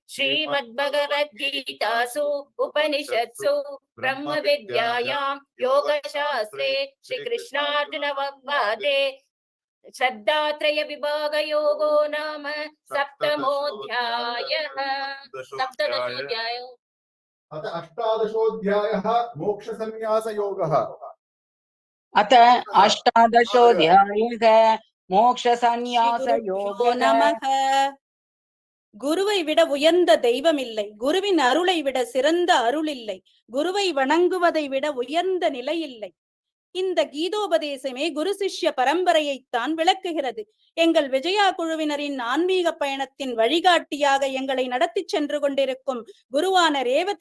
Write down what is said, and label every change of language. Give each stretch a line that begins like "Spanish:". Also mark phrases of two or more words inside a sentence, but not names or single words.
Sanskrit: श्रीमद्भगवद्गीतासु उपनिषत्सु ब्रह्मविद्यायां योगशास्त्रे श्रीकृष्णार्जुनसंवादे श्रद्धात्रय विभागयोगो नाम सप्तमोऽध्यायः सप्तदशोऽध्यायो अथ अष्टादशोऽध्यायः मोक्षसन्न्यासयोगः अथ अष्टादशोऽध्यायः मोक्षसन्न्यासयोगः நமக.
Tamil: குருவை விட உயர்ந்த தெய்வம் இல்லை, குருவின் அருளை விட சிறந்த அருள் இல்லை, குருவை வணங்குவதை விட உயர்ந்த நிலை இல்லை. இந்த கீதோபதேசமே குரு சிஷ்ய பரம்பரையைத்தான் விளக்குகிறது. எங்கள் விஜயா குழுவினரின் ஆன்மீக பயணத்தின் வழிகாட்டியாக எங்களை நடத்தி சென்று கொண்டிருக்கும் குருவான ரேவதி